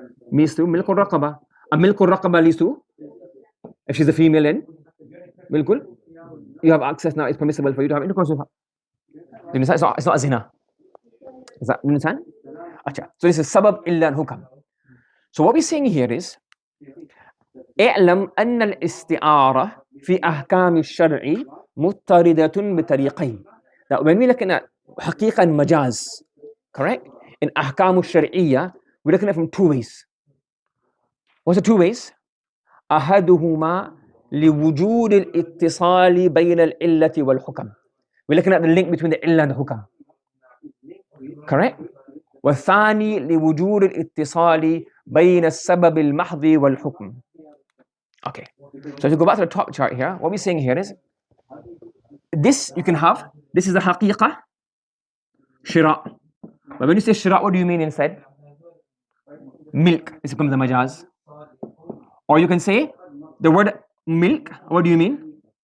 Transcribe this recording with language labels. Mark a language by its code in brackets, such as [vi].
[en] Means to milkur raqabah. And milkur raqabah leads to, if she's a female then, milkul, you have access now, it's permissible for you to have intercourse with her. You understand? It's not a zina. Is that, you understand? So this is sabab illa and hukam. So what we're saying here is, [ar] اعلم أن الاستعارة في أحكام الشرع مضطردة بطريقين. [en] That when we're looking at حقيقة and majaz, correct? In أحكام الشرعية, we're looking at it from 2 ways. What's the 2 ways? [ar] أحدهما لوجود الاتصال بين العلة والحكم. [en] We're looking at the link between the illah and the hukam. Correct? [ar] والثاني لوجود الاتصال بين السبب المحض والحكم. [en] Okay. So if you go back to the top chart here, what we're saying here is this you can have. This is the haqiqah, shira. But when you say shira, what do you mean instead? Milk. This becomes the majaz. Or you can say the word milk. What do you mean?